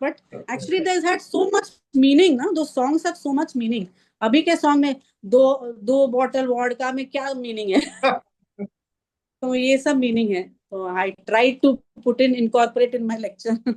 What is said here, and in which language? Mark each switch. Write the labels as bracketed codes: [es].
[en] But actually, they had so much meaning. ना, those songs have so much meaning. [hi] अभी के song में दो बॉटल वॉडका में क्या मीनिंग है? तो ये सब मीनिंग है. [en] तो I tried to incorporate in my lecture.